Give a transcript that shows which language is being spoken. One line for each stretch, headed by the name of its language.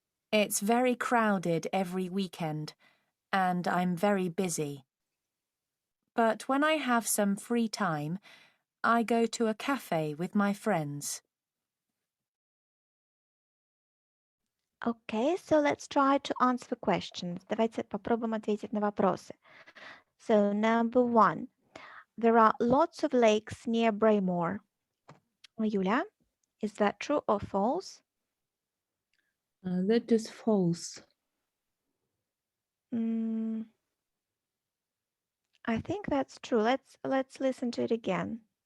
English: It's very crowded every weekend, and I'm very busy. But when I have some free time, I go to a cafe with my friends. Okay, so let's try to answer the questions.
Russian: Давайте попробуем ответить на вопросы.
English: So, number 1. There are lots of lakes near Braymore. Юля, is that true or false? That is false. I think that's true. Let's listen to it again.